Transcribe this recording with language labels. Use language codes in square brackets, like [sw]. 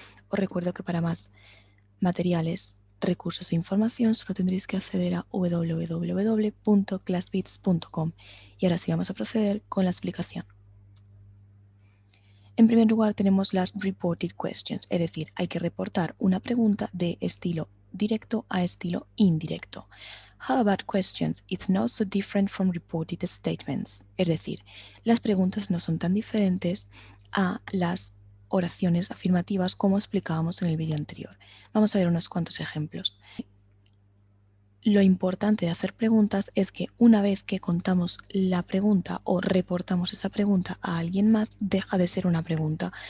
[es] Os recuerdo que para más materiales, recursos e información solo tendréis que acceder a www.classbits.com. Y ahora sí vamos a proceder con la explicación. En primer lugar tenemos las reported questions, es decir, hay que reportar una pregunta de estilo directo a estilo indirecto. [en] How about questions? It's not so different from reported statements. [es] Es decir, las preguntas no son tan diferentes a las oraciones afirmativas como explicábamos en el vídeo anterior. Vamos a ver unos cuantos ejemplos. Lo importante de hacer preguntas es que una vez que contamos la pregunta o reportamos esa pregunta a alguien más, deja de ser una pregunta.